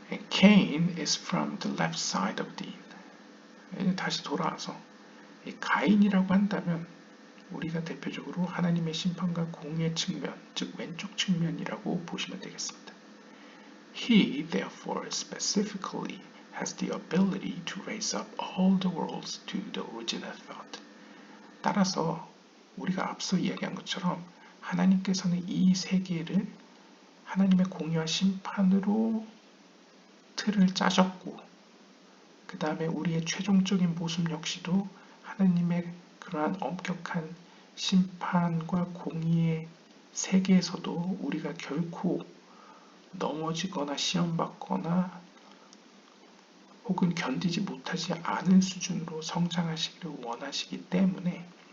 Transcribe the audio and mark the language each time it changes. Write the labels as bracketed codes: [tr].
[en] Cain is from the left side of Dean. [ko] 다시 돌아와서 가인이라고 한다면 우리가 대표적으로 하나님의 심판과 공의의 측면, 즉 왼쪽 측면이라고 보시면 되겠습니다. [en] He, therefore, specifically has the ability to raise up all the worlds to the original thought. [ko] 따라서 우리가 앞서 이야기한 것처럼 하나님께서는 이 세계를 하나님의 공의와 심판으로 틀을 짜셨고 그 다음에 우리의 최종적인 모습 역시도 하나님의 그러한 엄격한 심판과 공의의 세계에서도 우리가 결코 넘어지거나 시험받거나 혹은 견디지 못하지 않은 수준으로 성장하시기를 원하시기 때문에